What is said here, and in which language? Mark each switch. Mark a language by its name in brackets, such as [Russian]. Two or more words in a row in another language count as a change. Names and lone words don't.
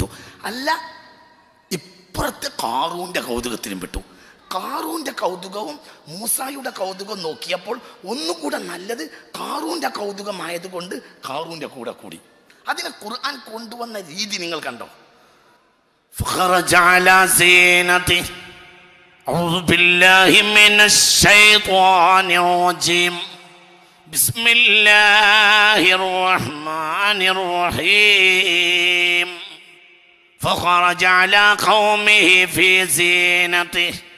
[Malayalam] അല്ല, ഇപ്പുറത്തെ കാറൂന്റെ കൗതുകത്തിലും പെട്ടു. കാറൂന്റെ കൗതുകവും മൂസായുടെ കൗതുകവും നോക്കിയപ്പോൾ ഒന്നുകൂടെ നല്ലത് കാറൂന്റെ കൗതുകമായതുകൊണ്ട് കാറൂന്റെ കൂടെ കൂടി. അതിനെ ഖുർആൻ കൊണ്ടുവന്ന രീതി നിങ്ങൾ കണ്ടോ? [Arabic] أعوذ بالله من الشيطان الرجيم بسم الله الرحمن الرحيم فخرج على قومه في زينته